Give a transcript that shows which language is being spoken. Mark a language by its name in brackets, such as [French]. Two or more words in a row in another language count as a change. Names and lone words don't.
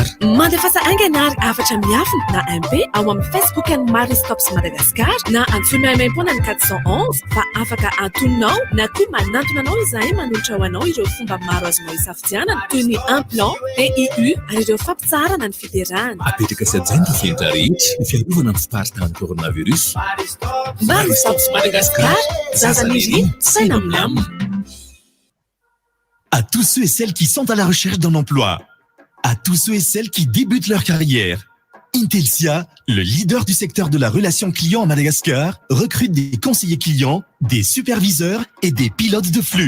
[Malagasy] Mandefasa anganary afatra miafina na MP ao amin'ny Facebook ny Maristops Madagascar na antsoina maimaim-poana ny 411 fa afaka antononao na koa manantona anao izahay manolotra ho anao ireo fomba maro azonao isafidianana toy ny implant, PIU ary ireo fampitsarana ny fiterahana. Apetraka sy ajaina fientra rehetra ny fiarovana amin'ny fiparitahan'ny coronavirus. Maristops Madagascar, zazan'izy saina milamina. [French] À tous ceux et celles qui sont à la recherche d'un emploi, à tous ceux et celles qui débutent leur carrière, Intelsia, le leader du secteur de la relation client à Madagascar, recrute des conseillers clients, des superviseurs et des pilotes de flux.